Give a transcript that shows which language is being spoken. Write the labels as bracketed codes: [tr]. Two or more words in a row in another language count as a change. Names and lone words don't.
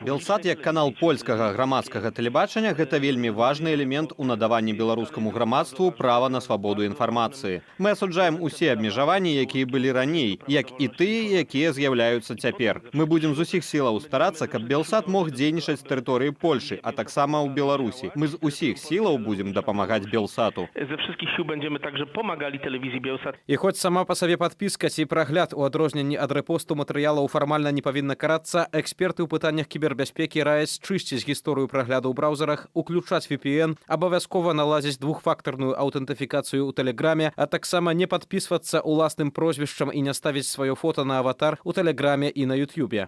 [be] Белсат як канал польскага грамадскага тэлебачання гэта вельмі важны элемент у надаванні беларускаму грамадству права на свабоду інфармацыі. Мы асуджаем усе абмежаванні, якія былі раней, як і тыя, якія з'яўляюцца цяпер. Мы будзем з усіх сілаў старацца, каб Белсат мог дзейнічаць з тэрыторыі Польшы, а таксама ў Беларусі. Мы з усіх сілаў будзем дапамагаць Белсату. [pl] Ze wszystkich sił będziemy także pomagali telewizji Bielsat. [be] І хоць сама па сабе падпіска ці прагляд у адрозненні ад рэпосту матэрыялаў фармальна не павінна карацца, эксперты ў пытаннях кібербяспекі раяць чысціць гісторыю прагляду ў браўзерах, уключаць VPN, абавязкова наладзіць двухфактарную аўтэнтыфікацыю ў Тэлеграме, а таксама не падпісвацца ўласным прозвішчам і не ставіць сваё фота на аватар у Тэлеграме і на Ютубе.